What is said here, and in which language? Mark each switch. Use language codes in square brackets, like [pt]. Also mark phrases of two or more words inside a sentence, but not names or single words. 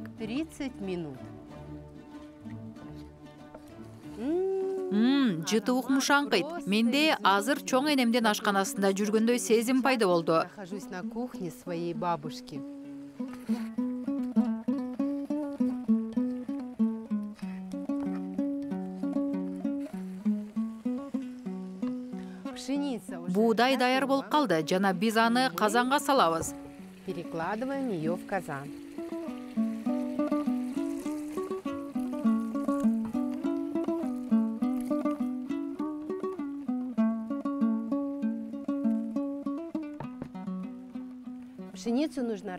[ru] 30 минут. [ky] Жыты укмушаңкыйт. Менде азыр чоң энемдин ашканасында жүргөндөй сезим пайда болду. [ru] Нахожусь на кухне своей бабушки. [ky] Буудай даяр болуп калды, жана биз аны казанга салабыз. [ru] Перекладываем ее в казан. Пшеницу нужно